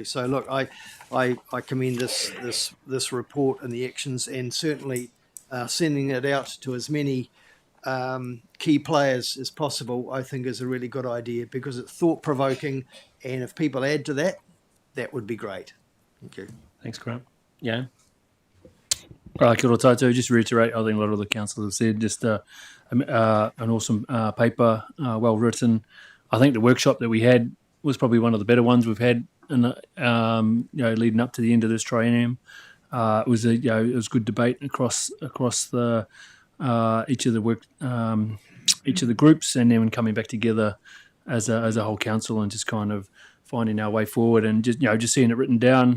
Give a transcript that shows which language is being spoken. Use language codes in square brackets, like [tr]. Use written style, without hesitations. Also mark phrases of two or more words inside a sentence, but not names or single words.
[en] So look, I commend this report and the actions, and certainly sending it out to as many key players as possible, I think is a really good idea, because it's thought-provoking, and if people add to that, that would be great. Thank you. Thanks, Grant. Yeah. [mi] Kia ora tātou. [en] Just reiterate, I think a lot of the councillors have said, just an awesome paper, well written. I think the workshop that we had was probably one of the better ones we've had in leading up to the end of this triennium. It was good debate across the each of the groups, and then coming back together as a whole council and just kind of finding our way forward, and just seeing it written down.